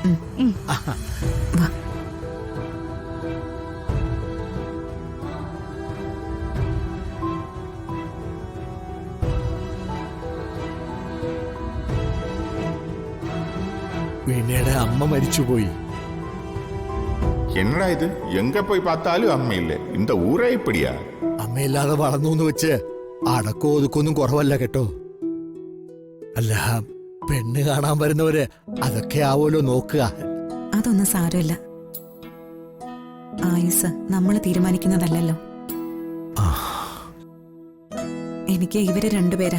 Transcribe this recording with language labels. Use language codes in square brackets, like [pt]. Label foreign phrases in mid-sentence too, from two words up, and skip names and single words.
[ml] വീണയുടെ അമ്മ മരിച്ചുപോയി. [ta] என்னடா இது, எங்க போய் பார்த்தாலும் அம்மை இல்லை, இந்த ஊரே இப்படியா? [ml] അമ്മയില്ലാതെ വളർന്നു എന്ന് വെച്ച് അടക്കോ ഒതുക്കൊന്നും കുറവല്ല കേട്ടോ. അല്ല, പെണ്ണ് കാണാൻ വരുന്നവര് അതൊക്കെ ആവോലോ നോക്കുക. അതൊന്നും സാരമില്ല. ആയുസ് നമ്മൾ തീരുമാനിക്കുന്നതല്ലല്ലോ. എനിക്ക് ഇവര് രണ്ടുപേരാ.